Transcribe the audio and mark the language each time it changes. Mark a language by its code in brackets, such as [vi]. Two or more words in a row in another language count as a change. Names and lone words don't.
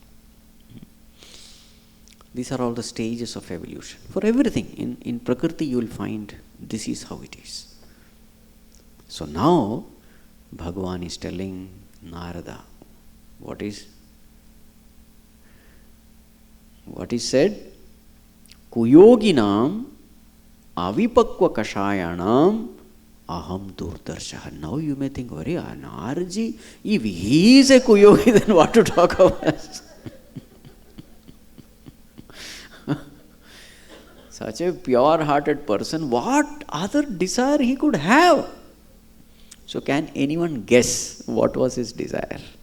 [en] These are all the stages of evolution. For everything, in Prakriti you will find this is how it is. So now, Bhagavan is telling Narada, what is said? [sa] Kuyoginam avipakva kashayanam aham durdarshaha. [en] Now you may think, Narji, if he is a kuyogi, then what to talk of us? Such a pure-hearted person, what other desire he could have? So can anyone guess what was his desire?